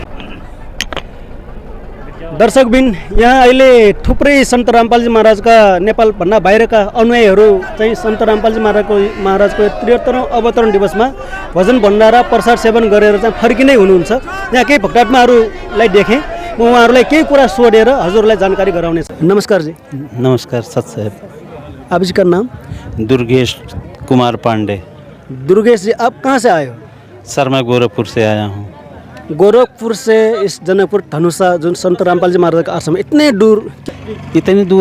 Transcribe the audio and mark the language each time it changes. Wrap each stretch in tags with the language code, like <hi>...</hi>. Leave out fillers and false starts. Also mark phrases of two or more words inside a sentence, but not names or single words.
<ne>दर्शकबिन यहाँ अहिले थुप्रै सन्त रामपालजी महाराजका नेपालभन्दा बाहिरका अनुयायीहरू चाहिँ सन्त रामपालजी महाराजको 73औं अवतरण दिवसमा भजन भण्डारा प्रसाद सेवन गरेर चाहिँ फर्किँदै हुनुहुन्छ। यहाँ केही भक्तात्माहरूलाई देखेँ, म उहाँहरूलाई केही कुरा सोधेर हजुरलाई जानकारी गराउनेछ। नमस्कार जी।</ne> <hi>नमस्कार सत साहब। आप जी का नाम? दुर्गेश कुमार पांडे। दुर्गेश जी, आप कहाँ से आए हो? सर मैं गोरखपुर से आया हूँ। गोरखपुर से इस जनकपुर धनुषा जो संत रामपाल जी महाराज का आश्रम इतनी दूर</hi>